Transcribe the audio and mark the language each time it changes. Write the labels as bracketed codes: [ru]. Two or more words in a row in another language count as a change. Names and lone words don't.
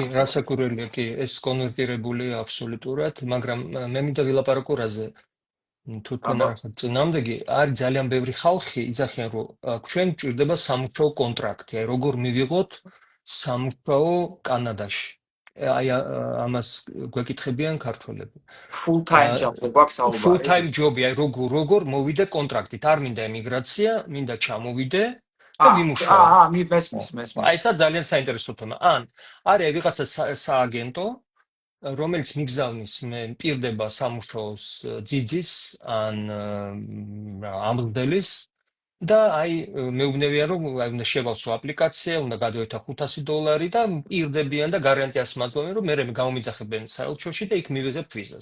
[ka] კი, რასაკურველია, კი, ეს კონვერტირებულია აბსოლუტურად, მაგრამ მე მინდა ვილაპარაკო რაზე. თუ თქვენ არ ხართ წინააღმდეგი, არის ძალიან ბევრი ხალხი იძახიან, რომ ჩვენ გვჭირდება სამუშაო კონტრაქტი, აი როგორ მივიღოთ სამუშაო კანადაში. აი ამას გვეკითხებიან ქართველები. [en] Full time jobs [ka] გვაქვს საუბარი. [en] Full time job-ი, [ka] აი როგორ მოვიდე კონტრაქტით, არ მინდა ემიგრაცია, მინდა ჩამოვიდე და ვიმუშაო. მესმის. აი ეს ძალიან საინტერესო თემა. ან არის ვიღაცა სააგენტო, რომელიც მიგზავნის მე მპირდება სამუშაოს ძიძის ან ამბრძელის და აი მეუბნებიან რომ აი უნდა შევავსო აპლიკაცია, უნდა გადავეთა $500 და მპირდებიან და გარანტიას მაძლევენ რომ მე გამომიძახებენ საელჩოში და იქ მივიღებ ვიზას.